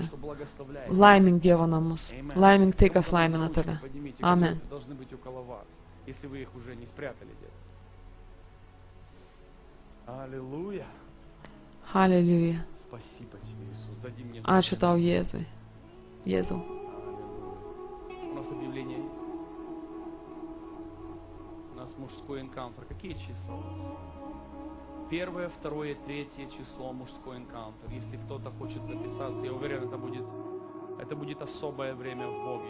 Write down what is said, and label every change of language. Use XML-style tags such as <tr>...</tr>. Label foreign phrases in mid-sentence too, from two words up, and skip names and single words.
<lt>Laimink Dievo namus. Laimink tai, kas laimina tave. Amen. Halleluja. Ačiū tau, Jėzui. Jėzau.</lt> <ru>Мужской энкаунтер. Какие числа у нас? 1, 2, 3 число мужской энкаунтер. Если кто-то хочет записаться, я уверен, это будет особое время в Боге.</ru>